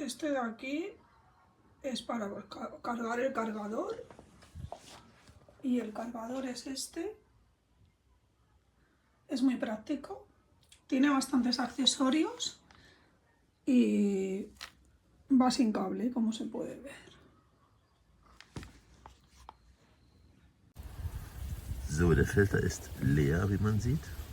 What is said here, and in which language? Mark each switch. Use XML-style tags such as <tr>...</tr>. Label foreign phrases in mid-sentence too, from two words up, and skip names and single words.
<es>de aquí es para cargar el cargador. Y el cargador es este. Es muy práctico. Tiene bastantes accesorios. Y va sin cable, como se puede ver.</es> <de>So, der Filter ist leer, wie man sieht.</de>